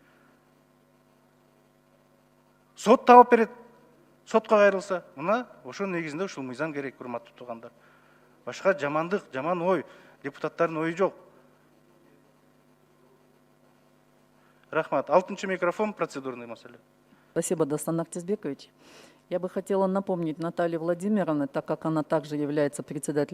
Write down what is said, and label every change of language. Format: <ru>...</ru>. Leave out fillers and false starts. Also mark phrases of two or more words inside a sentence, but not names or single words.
<ky>Сот таап берет. Сотко кайрылса, мына ошол негизинде ушул мыйзам керек, урматтуу туугандар. Башка жамандык, жаман ой, депутаттардын ою жок. Рахмат. 6-й</ky> <ru>микрофон, процедурный</ru> <ky>маселе.</ky> <ru>Спасибо, Дастан Актизбекович. Я бы хотела напомнить Наталье Владимировне, так как она также является председателем</ru>